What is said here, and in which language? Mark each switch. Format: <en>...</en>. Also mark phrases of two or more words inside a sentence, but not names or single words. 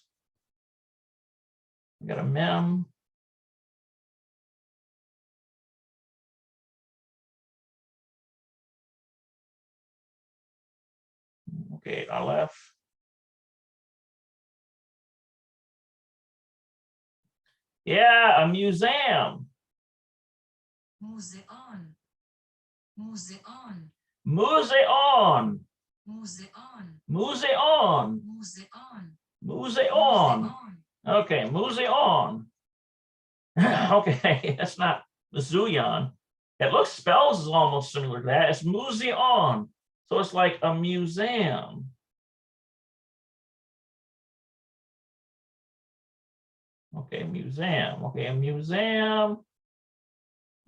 <en>We got a mem. Okay, aleph. Yeah, a museum. Museon. Museon. Museon. Museon. Museon. Museon. Museon. Okay, museon. Okay, that's not Misuyan. It looks spells is almost similar to that. It's museon. So it's like a museum. Okay, museum. Okay, a museum.</en>